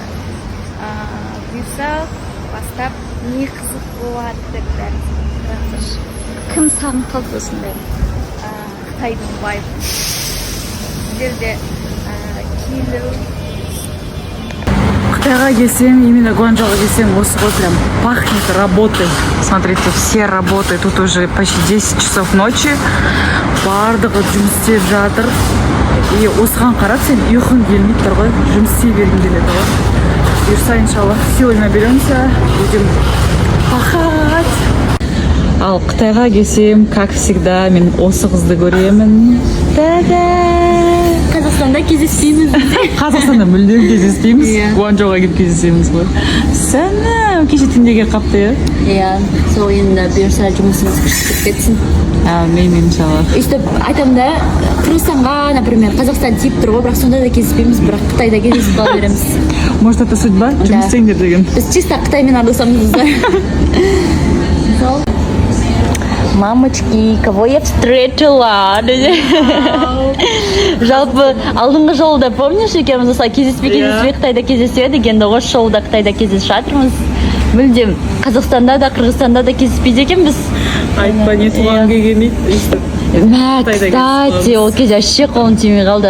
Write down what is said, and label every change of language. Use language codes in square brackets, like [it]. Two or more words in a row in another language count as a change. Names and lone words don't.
[kk] Бұйырса бастап не қызық болады деп бәрін. Кім сағынып қалды осындай Қытайдың вайбы. Сіздерде келу. Қытайға келсем, именно Гуанчжоуға келсем, осы ғой [ru] прям пахнет работой. Смотрите, все работают. Тут уже почти 10 часов ночи. [kk] Бардығы жұмыс істеп жатыр. И осыған қарап сен ұйқың келмейді тұр ғой. Жұмыс істей бергің келеді ғой. Бұйырса, иншалла, [ru] сегодня наберемся, будем пахать. [kk] Ал Қытайға келсем, [ru] как всегда, [kk] мен осы қызды көремін. Қазақстанда кездеспейміз. Қазақстанда мүлдем кездеспейміз. Гуанчжоуға келіп кездесеміз ғой. Сәнім, кеше түнде келіп қапты, иә? Иә, сол енді бұйырса жұмысымыз күшті кетсін. Мен иншалла. Өйстіп айтамын да, Қырғызстанға, например, Қазақстан тиіп тұр ғой, бірақ сонда да кездеспейміз, бірақ Қытайда кездесіп қала береміз. [ru] Может, это судьба? [kk] Жұмыс істеңдер деген. Біз чисто Қытаймен араласамыз. [ru] Мамочки, кого я встретила? [kk] Жалпы алдыңғы жолда помнишь, екеуміз осылай кездеспей Қытайда кездеседі, енді осы жолда Қытайда кездесіп жатырмыз. Мүлдем Қазақстанда да, Қырғызстанда да кездеспейді екенбіз. Айтпа, не туған келмейді. Кстати, ол кезде вообще қолым тимей қалды.